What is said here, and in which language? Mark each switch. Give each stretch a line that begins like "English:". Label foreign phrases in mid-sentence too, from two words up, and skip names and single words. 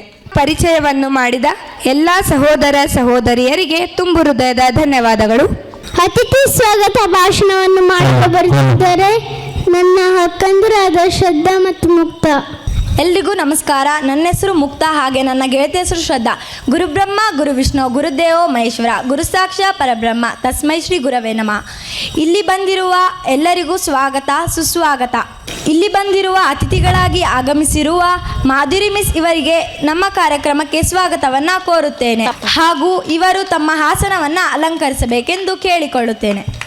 Kannada: ಪರಿಚಯವನ್ನು ಮಾಡಿದ ಎಲ್ಲ ಸಹೋದರ ಸಹೋದರಿಯರಿಗೆ ತುಂಬು ಹೃದಯದ ಧನ್ಯವಾದಗಳು. ಅತಿಥಿ ಸ್ವಾಗತ ಭಾಷಣವನ್ನು ಮಾಡಲು ಬರುತ್ತಿದ್ದಾರೆ ನನ್ನ ಅಕ್ಕಂದಿರಾದ ಶ್ರದ್ಧಾ ಮತ್ತು ಮುಕ್ತಾ. ಎಲ್ರಿಗೂ ನಮಸ್ಕಾರ. ನನ್ನ ಹೆಸರು ಮುಕ್ತಾ. ಹಾಗೆ ನನ್ನ ಗೆಳತಿ ಹೆಸರು ಶ್ರದ್ಧಾ.
Sanskrit: ಗುರುಬ್ರಹ್ಮ ಗುರು ವಿಷ್ಣು ಗುರುದೇವೋ ಮಹೇಶ್ವರ ಗುರು ಸಾಕ್ಷಾತ್ ಪರಬ್ರಹ್ಮ ತಸ್ಮೈ ಶ್ರೀ ಗುರವೇ ನಮಃ.
Kannada: ಇಲ್ಲಿ ಬಂದಿರುವ ಎಲ್ಲರಿಗೂ ಸ್ವಾಗತ ಸುಸ್ವಾಗತ. ಇಲ್ಲಿ ಬಂದಿರುವ ಅತಿಥಿಗಳಾಗಿ ಆಗಮಿಸಿರುವ ಮಾಧುರಿ ಮಿಸ್ ಇವರಿಗೆ ನಮ್ಮ ಕಾರ್ಯಕ್ರಮಕ್ಕೆ ಸ್ವಾಗತವನ್ನು ಕೋರುತ್ತೇನೆ. ಹಾಗೂ ಇವರು ತಮ್ಮ ಆಸನವನ್ನು ಅಲಂಕರಿಸಬೇಕೆಂದು ಕೇಳಿಕೊಳ್ಳುತ್ತೇನೆ.